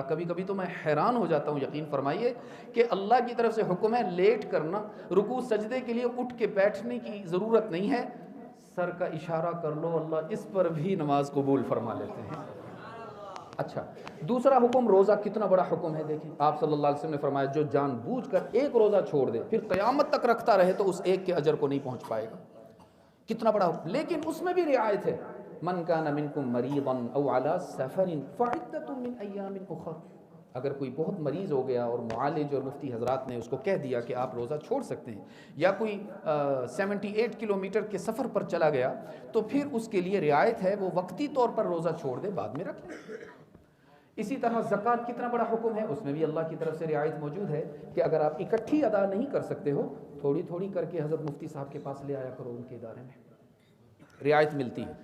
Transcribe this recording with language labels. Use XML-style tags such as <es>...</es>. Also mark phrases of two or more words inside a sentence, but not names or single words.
<ur>کبھی کبھی تو میں حیران ہو جاتا ہوں، یقین فرمائیے کہ اللہ کی طرف سے حکم ہے لیٹ کرنا، رکوع سجدے کے لیے اٹھ کے بیٹھنے کی ضرورت نہیں ہے، سر کا اشارہ کر لو، اللہ اس پر بھی نماز قبول فرما لیتے ہیں. اچھا دوسرا حکم، روزہ. کتنا بڑا حکم ہے. دیکھیں آپ</ur> <ar>صلی اللہ علیہ وسلم</ar> <ur>نے فرمایا جو جان بوجھ کر ایک روزہ چھوڑ دے پھر قیامت تک رکھتا رہے تو اس ایک کے اجر کو نہیں پہنچ پائے گا. کتنا بڑا حکم. لیکن اس میں بھی رعایت ہے.</ur> <ar>من کان منکم مریضا او علی سفر فعدۃ من ایام اخر.</ar> <ur>اگر کوئی بہت مریض ہو گیا اور معالج اور مفتی حضرات نے اس کو کہہ دیا کہ آپ روزہ چھوڑ سکتے ہیں، یا کوئی 78 کلومیٹر کے سفر پر چلا گیا تو پھر اس کے لیے رعایت ہے، وہ وقتی طور پر روزہ چھوڑ دے، بعد میں رکھ لے. اسی طرح زکوٰۃ کتنا بڑا حکم ہے، اس میں بھی اللہ کی طرف سے رعایت موجود ہے کہ اگر آپ اکٹھی ادا نہیں کر سکتے ہو، تھوڑی تھوڑی کر کے حضرت مفتی صاحب کے پاس لے آیا کرو، ان کے ادارے میں رعایت ملتی ہے.</ur>